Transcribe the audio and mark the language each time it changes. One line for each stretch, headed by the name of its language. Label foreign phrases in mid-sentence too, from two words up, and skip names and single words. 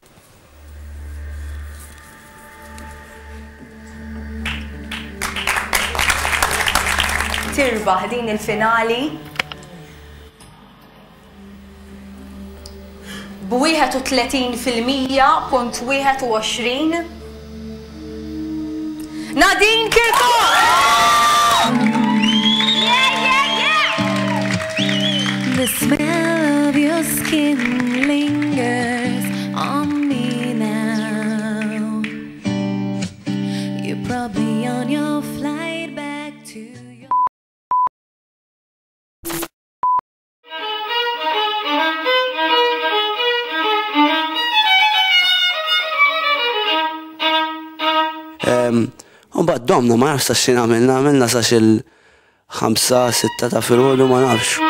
Maltese: Tirbaħ din il-finali b'31.21 Nadine Kirkuk!
English: The smell of your skin lingers on me now. You're probably on your flight back to your...
Maltese: Mbagħad domna ma nafx x'in għamilna sax il-5-6 ta' filgħodu ma nafx.